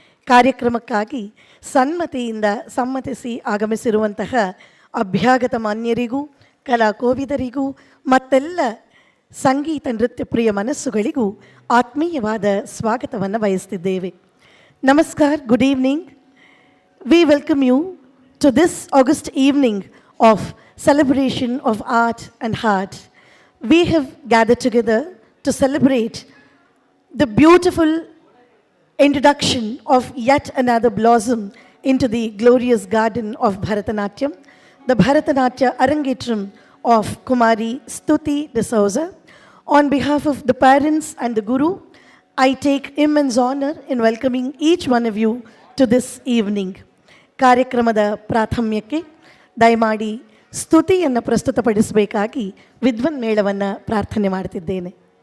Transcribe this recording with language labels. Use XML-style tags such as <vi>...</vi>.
<kn>ಕಾರ್ಯಕ್ರಮಕ್ಕಾಗಿ ಸನ್ಮತಿಯಿಂದ ಸಮ್ಮತಿಸಿ ಆಗಮಿಸಿರುವಂತಹ ಅಭ್ಯಾಗತ ಮಾನ್ಯರಿಗೂ ಕಲಾಕೋವಿದರಿಗೂ ಮತ್ತೆಲ್ಲ ಸಂಗೀತ ನೃತ್ಯ ಪ್ರಿಯ ಮನಸ್ಸುಗಳಿಗೂ ಆತ್ಮೀಯವಾದ ಸ್ವಾಗತವನ್ನು ಬಯಸ್ತಿದ್ದೇವೆ. ನಮಸ್ಕಾರ,</kn> <en>Good evening. We welcome you to this August evening of celebration of art and heart. We have gathered together to celebrate the beautiful introduction of yet another blossom into the glorious garden of Bharatanatyam, the Bharatanatyam Arangetram of Kumari Stuti D'Souza. On behalf of the parents and the Guru, I take immense honor in welcoming each one of you to this evening.</en> <kn>ಕಾರ್ಯಕ್ರಮದ ಪ್ರಾಥಮ್ಯಕ್ಕೆ ದಯಮಾಡಿ ಸ್ತುತಿಯನ್ನು ಪ್ರಸ್ತುತಪಡಿಸಬೇಕಾಗಿ ವಿದ್ವನ್ ಮೇಳವನ್ನು ಪ್ರಾರ್ಥನೆ ಮಾಡ್ತಿದ್ದೇನೆ.</kn>